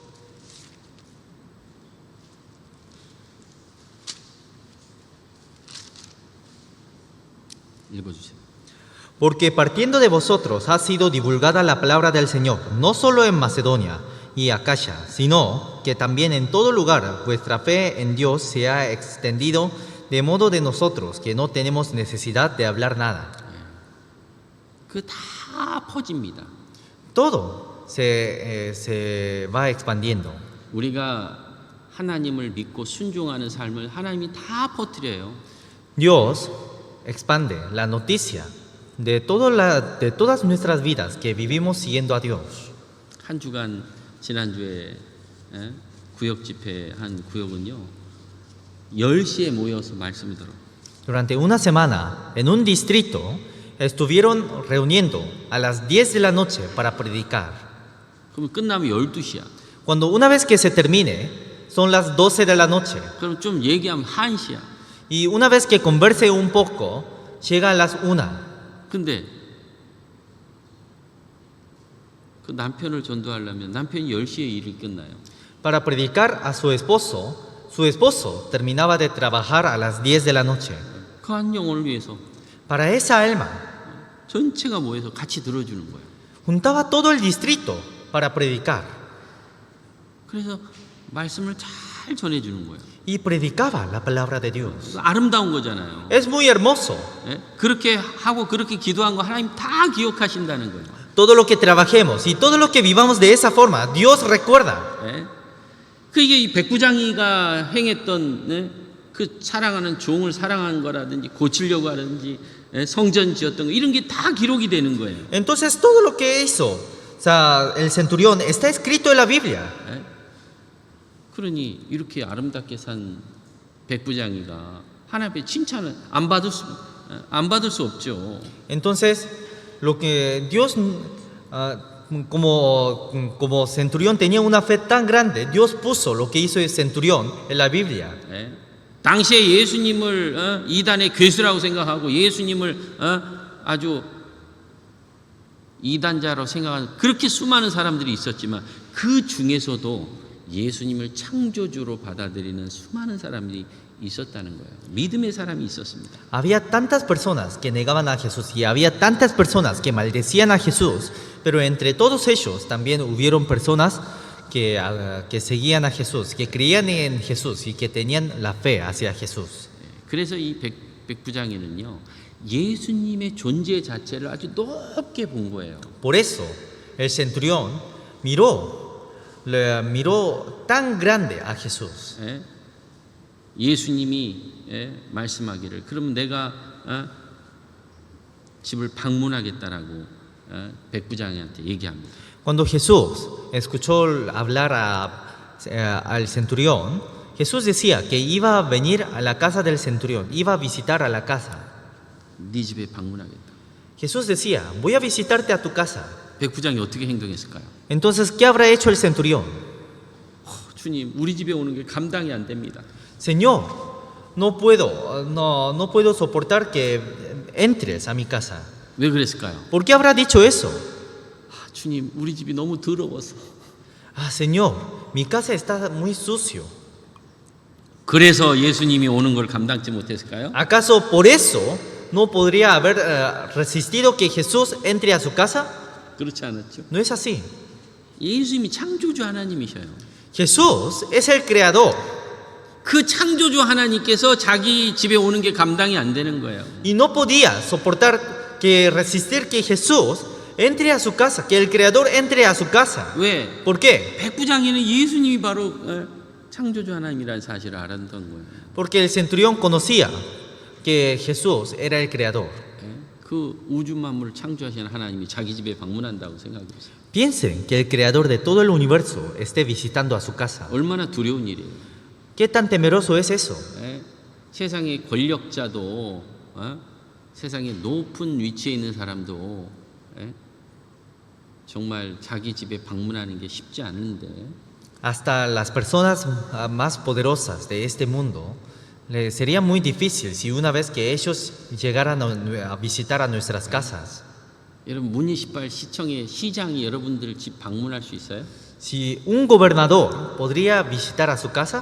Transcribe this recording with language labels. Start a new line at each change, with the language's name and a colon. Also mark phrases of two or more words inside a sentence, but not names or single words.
Korean: 읽어주세요.
Spanish: Porque partiendo de vosotros ha sido divulgada la palabra del Señor, no solo en Macedonia y Acaya, sino que también en todo lugar vuestra fe en Dios se ha extendido, de modo de nosotros que no tenemos necesidad de hablar nada.
Korean: 그 다 퍼집니다.
Spanish: Todo se va expandiendo.
Korean: 우리가 하나님을 믿고 순종하는 삶을 하나님이 다 퍼뜨려요.
Spanish: Dios expande la noticia de todas nuestras vidas que vivimos siguiendo a Dios.
Korean: 한 주간 지난주에 구역 집회 한 구역은요 10시에 모여서 말씀을 들어.
Spanish: Durante una semana, en un distrito, estuvieron reuniendo a las 10 de la noche para predicar.
Korean: 그럼 끝나면 12시야.
Spanish: Cuando una vez que se termine, son las 12 de la noche.
Korean: 그럼 좀 얘기하면 1시야.
Spanish: Y una vez que converse un poco, llega a las 1.
Korean: 근데 그 남편을 전도하려면 남편이 10시에 일이 끝나요.
Spanish: Para predicar a su esposo terminaba de trabajar a las 10 de la noche.
Korean: 그 한 영혼을 위해서
Spanish: Para esa alma,
Korean: 전체가 모여서 같이 들어주는 거예요.
Spanish: juntaba todo el distrito para predicar.
Korean: 그래서 말씀을 잘 전해주는 거예요.
Spanish: Y predicaba la palabra de Dios.
Korean: 아름다운 거잖아요.
Spanish: Es muy hermoso.
Korean: 그렇게 하고 그렇게 기도한 거 하나님 다 기억하신다는 거예요.
Spanish: Todo lo que trabajemos y todo lo que vivamos de esa forma, Dios recuerda.
Korean: 그게 이 백부장이가 행했던 그 사랑하는 종을 사랑한 거라든지 고치려고 하든지 성전 지었던 거 이런 게 다 기록이 되는 거예요.
Spanish: Entonces todo lo que hizo, o sea, el centurión está escrito en la Biblia.
Korean: 그러니 이렇게 아름답게 산 백부장이가 하나님의 칭찬을 안 받을 수 없죠.
Spanish: Entonces lo que Dios como centurión tenía una fe tan grande, Dios puso lo que hizo el centurión en la Biblia.
Korean: 당시에 예수님을 이단의 괴수라고 생각하고 예수님을 아주 이단자로 생각하는 그렇게 수많은 사람들이 있었지만 그 중에서도 예수님을 창조주로 받아들이는 수많은 사람들이 있었다는 거예요. 믿음의 사람이 있었습니다.
Spanish: Había tantas personas que negaban a Jesús y había tantas personas que maldecían a Jesús, pero entre todos ellos también hubieron personas que seguían a Jesús, que creían en Jesús y que tenían la fe hacia Jesús.
Korean: 그래서 이 백부장이는요, 예수님의 존재 자체를 아주 높게 본 거예요.
Spanish: Por eso el centurión miró tan grande a Jesús.
Korean: 예? 예수님이 말씀하기를 그러면 내가 집을 방문하겠다라고 백부장한테 얘기합니다.
Spanish: Cuando Jesús escuchó hablar al centurión, Jesús decía que iba a venir a la casa del centurión, iba a visitar a la casa.
Korean: 네 집에 방문하겠다.
Spanish: Jesús decía, voy a visitarte a tu casa.
Korean: 백부장이 어떻게 행동했을까요?
Spanish: Entonces, ¿qué habrá hecho el centurión?
Korean: 주님, 우리 집에 오는 게 감당이 안 됩니다.
Spanish: Señor, no puedo soportar que entres a mi casa.
Korean: 왜 그랬을까요?
Spanish: ¿Por qué habrá dicho eso?
Korean: 주님, 우리 집이 너무 더러워서.
Spanish: Señor, mi casa está muy sucio.
Korean: 그래서 예수님이 오는 걸 감당치 못했을까요?
Spanish: ¿Acaso por eso no podría haber resistido que Jesús entre a su casa?
Korean: 그렇지 않았죠.
Spanish: No es así.
Korean: 예수님이 창조주 하나님이셔요.
Spanish: Jesús es el creador
Korean: 그 창조주 하나님께서 자기 집에 오는 게 감당이 안 되는 거예요.
Spanish: y no podía soportar que resistir que Jesús entre a su casa, que el creador entre a su casa.
Korean: 왜?
Spanish: ¿Por qué?
Korean: 백부장에는 예수님이 바로 창조주 하나님이라는 사실을 알았던 거예요.
Spanish: Porque el centurión conocía que Jesús era el creador.
Korean: 그 우주 만물을 창조하신 하나님이 자기 집에 방문한다고 생각했어요.
Spanish: Piensen que el creador de todo el universo esté visitando a su casa.
Korean: 얼마나 두려운 일이에요.
Spanish: ¿Qué tan temeroso es eso?
Korean: 세상의 권력자도 세상의 높은 위치에 있는 사람도 정말 자기 집에 방문하는 게 쉽지 않은데
Spanish: Hasta las personas más poderosas de este mundo les sería muy difícil si una vez que ellos llegaran a visitar a nuestras casas.
Korean: 여러분 무니시팔 시청의 시장이 여러분들 집 방문할 수 있어요?
Spanish: Si un gobernador podría visitar a su casa,